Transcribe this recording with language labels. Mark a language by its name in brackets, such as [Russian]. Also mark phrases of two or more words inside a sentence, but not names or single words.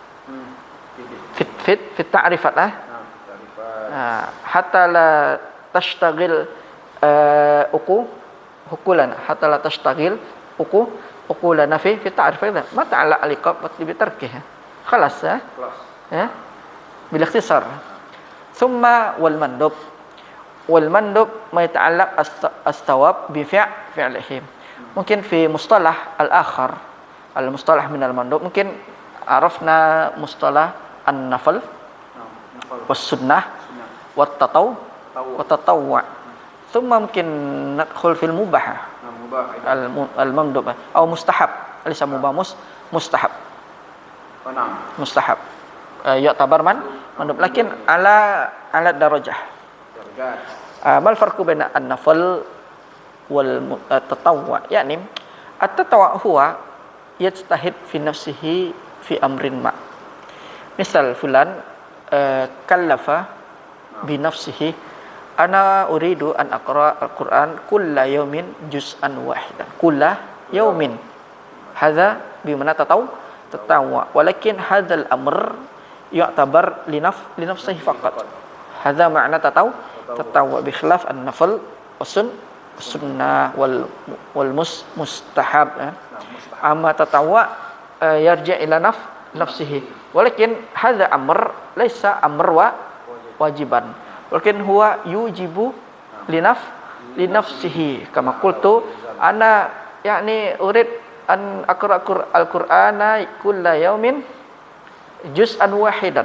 [Arabic] في التعريفات حتى لا تشتغل عقولنا حتى لا تشتغل عقولنا في تعريفات ما تعلق العقاب بتركها خلاص يا بالاختصار. ثم والمندوب ما يتعلق الثواب بفعلهم. ممكن في مصطلح الآخر المصطلح من المندوب ممكن عرفنا مصطلح النفل والسنة والتطوع ثم ممكن ندخل في المباح المندوب atau مستحب أليس مباح مستحب يعتبر مندوب لكن على درجة. ما الفرق بين النفل والتطوع يعني التطوع هو يجتهد في نفسه في أمر ما. مثال فلان كلف بنفسه أنا أريد أن أقرأ القرآن كل يوم جزءا واحدا. كل يوم. هذا بمعنى تطوع. ولكن هذا الأمر يعتبر لنفسه فقط. هذا معنى تطوع بخلاف النفل والسنة والمستحب. أما تطوع يرجع إلى نفسه. ولكن هذا أمر ليس أمر واجبا. ولكن هو يوجب لنفسه كما قلت أنا يعني أريد أن أقرأ القرآن كل يوم جزءا واحدا.